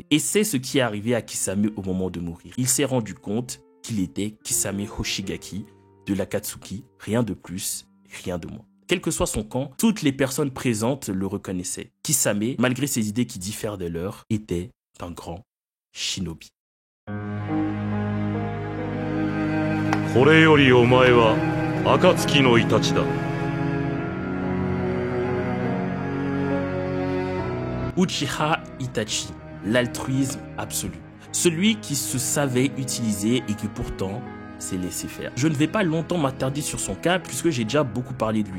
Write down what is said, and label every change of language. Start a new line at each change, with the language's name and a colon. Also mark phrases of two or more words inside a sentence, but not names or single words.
French: Et c'est ce qui est arrivé à Kisame au moment de mourir. Il s'est rendu compte qu'il était Kisame Hoshigaki de l'Akatsuki, rien de plus, rien de moins. Quel que soit son camp, toutes les personnes présentes le reconnaissaient. Kisame, malgré ses idées qui diffèrent des leurs, était un grand shinobi.
Japanese: これよりお前は暁のイタチだ。
French: Uchiha Itachi, l'altruisme absolu. Celui qui se savait utiliser et qui pourtant s'est laissé faire. Je ne vais pas longtemps m'attarder sur son cas puisque j'ai déjà beaucoup parlé de lui.